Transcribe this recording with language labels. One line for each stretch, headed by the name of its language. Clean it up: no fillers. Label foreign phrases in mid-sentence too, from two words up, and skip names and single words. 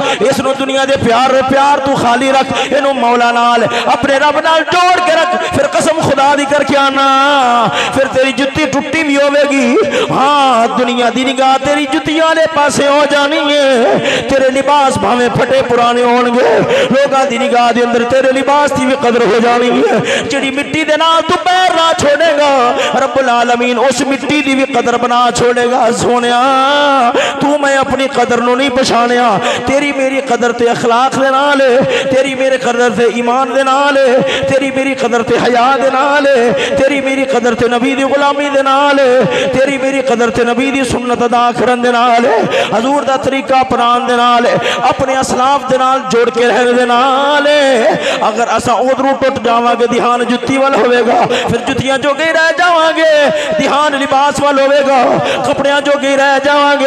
Punjabi: اس نو دنیا دے پیار تو خالی رکھ. اینو مولا نال اپنے رب نال جوڑ کے رکھ. پھر قسم خدا دی کر کے آنا پھر تیری جتی ٹوٹی بھی ہوے گی. ہاں دنیا دی نگاہ تیری جتی والے پاسے ہو جانی ہے. تیرے لباس بھاویں پھٹے پرانے ہون گے لوگاں دی نگاہ دے اندر تیرے لباس دی بھی قدر ہو جانی ہے. جڑی مٹی دے نال تو پیر نہ چھوڑے گا رب العالمین اس مٹی دی بھی قدر بنا چھوڑے گا. سونیا تو میں اپنی قدر نو نہیں پچھانیا تیری میری قدر تے اخلاق دے نال، تیری میری قدر تے ایمان دے نال، تیری میری قدر تے حیا دے نال، تیری میری قدر تے نبی دی غلامی دے نال، تیری میری قدر تے نبی دی سنت ادا کرن دے نال، حضور دا طریقہ اپنان دے نال، اپنے اسلاف دے نال جوڑ کے رہن دے نال۔ اگر اسا ادھروں ٹوٹ جاواں گے دھیان جتی وال ہوئے گا، پھر جتیاں جو گئی رہ جاواں گے، دھیان لباس وال ہوئے گا، کپڑیاں جو گئی رہ جاواں گے۔